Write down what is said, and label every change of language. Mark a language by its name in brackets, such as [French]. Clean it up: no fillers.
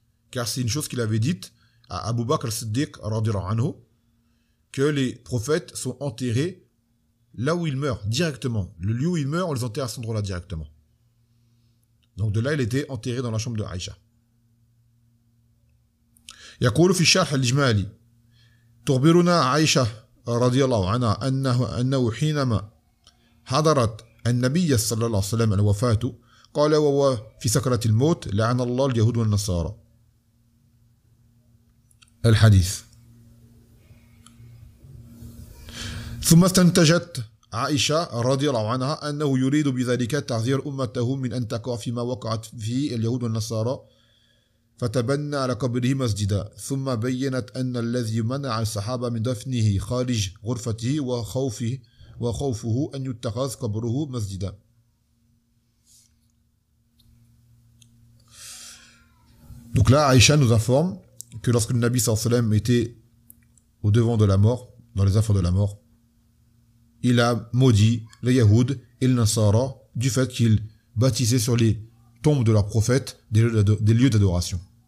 [French] Car c'est une chose qu'il avait dite à Abu Bakr al-Siddiq radhiyallahu anhu, que les prophètes sont enterrés là où ils meurent, directement. Le lieu où ils meurent, on les enterre à cet endroit-là directement. Donc de là, il était enterré dans la chambre de Aïcha. [Arabic] يقول في الشرح الإجمالي تخبرنا عائشة رضي الله عنها أنه حينما حضرت النبي صلى الله عليه وسلم الوفاة قال وهو في سكرة الموت لعن الله اليهود والنصارى. الحديث. ثم استنتجت عائشة رضي الله عنها أنه يريد بذلك تحذير أمته من أن تقع فيما وقعت فيه اليهود والنصارى فتبنى على قبره مسجدا ثم بينت أن الذي منع الصحابة من دفنه خارج غرفته وخوفه أن يتخذ قبره مسجدا. [French] Donc là, Aïcha nous informe que lorsque le Nabi sallallahu alayhi wa sallam était au devant de la mort, dans les affaires de la mort, il a maudit les Yahoud et les Nasara du fait qu'ils bâtissaient sur les tombes de leurs prophètes des lieux d'adoration.